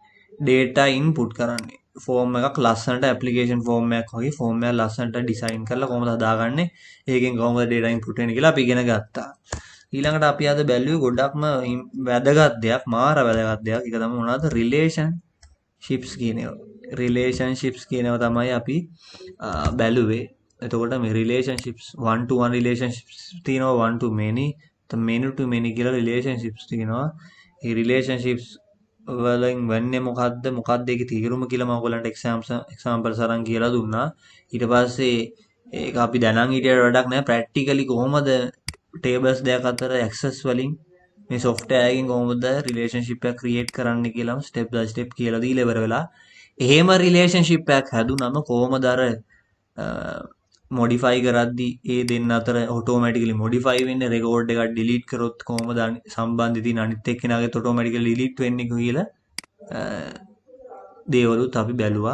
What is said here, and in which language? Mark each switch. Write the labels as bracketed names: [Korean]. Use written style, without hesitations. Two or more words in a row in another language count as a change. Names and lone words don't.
[Sinhala] ෆෝම් එකක් ලස්සනට ඇප්ලිකේෂන් ෆෝම් එකක් වගේ ෆෝම් එකක් ලස්සනට ඩිසයින් කරලා කොහොමද හදාගන්නේ ඒකෙන් කොහොමද [English] data input [Sinhala] වෙන්නේ කියලා අපි ඉගෙන ගත්තා. ඊළඟට අපි අද බැලුවේ ගොඩක්ම වැදගත් දෙයක් මාර වැදගත් දෙයක්. ඒක තමයි මොනවද? relationships කියන ඒවා. relationships කියන ඒවා තමයි අපි බැලුවේ. එතකොට මේ relationships [English] one to one relationships [Sinhala] තියෙනවා [English] one to many many to many [Sinhala] කියලා relationships තියෙනවා. මේ relationships වලින් වෙන්නේ මොකද්ද ඒකේ තීරුම කියලා මම ඔයගලන්ට examples අරන් කියලා දුන්නා. ඊට පස්සේ ඒක අපි දැනන් හිටියට වැඩක් නැහැ ප්‍රැක්ටිකලි කොහොමද tables දෙක අතර access වලින් මේ software එකකින් කොහොමද relationship එක create කරන්න කියලා [English] step by step [Sinhala] කියලා දීලා ඉවර වෙලා එහෙම relationship එකක් හැදුනම කොහොමද අර modify කරද්දී ඒ දෙන්න අතර [English] automatically modify [Sinhala] වෙන්නේ record එකක් delete කරොත් කොහොමද සම්බන්ධ තියෙන අනිත් එක්කෙනාගේ [English] automatically delete [Sinhala] වෙන්නේ කියලා දේවලුත් අපි බැලුවා.